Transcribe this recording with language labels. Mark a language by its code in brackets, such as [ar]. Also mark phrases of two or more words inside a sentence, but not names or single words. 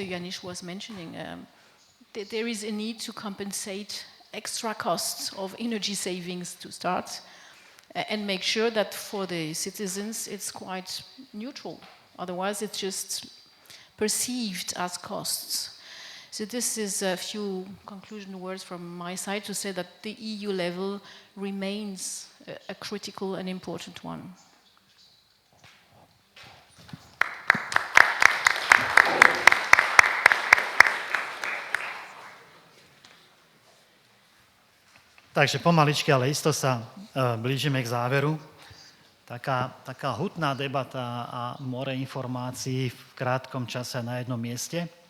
[en] Janisch was mentioning, there is a need to compensate extra costs of energy savings to start and make sure that for the citizens it's quite neutral. Otherwise it's just perceived as costs. So this is a few conclusion words from my side to say that the EU level remains a critical and important one. [sk] Takže pomaličky, ale isto sa blížime k záveru. Taká hutná debata a more informácií v krátkom čase na jednom mieste.